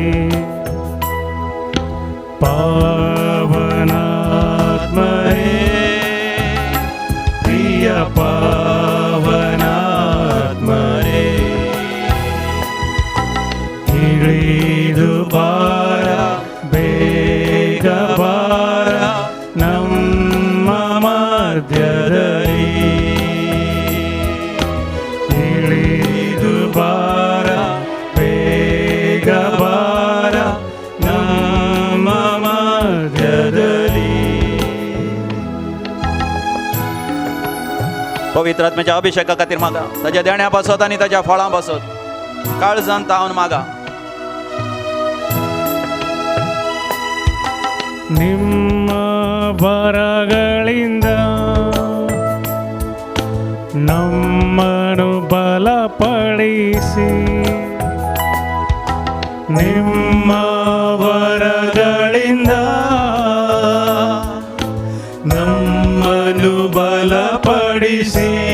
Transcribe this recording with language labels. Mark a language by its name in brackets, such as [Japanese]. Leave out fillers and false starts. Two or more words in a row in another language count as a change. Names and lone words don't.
[Kannada] ಪಾವನಾತ್ಮರೇ ಪ್ರಿಯ ಪಾವನಾತ್ಮರೇ ಇಳಿದು ಬಾರ ಬೇಗ ಬಾರ ನಮ್ಮ ಮಧ್ಯದಲ್ಲಿ. ಇಳಿದು ಬಾರ ಬೇಗ ಬಾರ ನಮ್ಮ ಮಧ್ಯದಲ್ಲಿ. [Konkani] पवित्र आत्म्याच्या अभिषेका खातीर मागा, ताच्या देण्या पासत आनी ताच्या फळां पासत काळजांत तावन मागा. [Kannada] ನಿಮ್ಮ ಬರಗಳಿಂದ ನಮ್ಮನ್ನು ಬಲಪಡಿಸಿ. ನಿಮ್ಮ ವರಗಳಿಂದ ನಮ್ಮನ್ನು ಬಲಪಡಿಸಿ.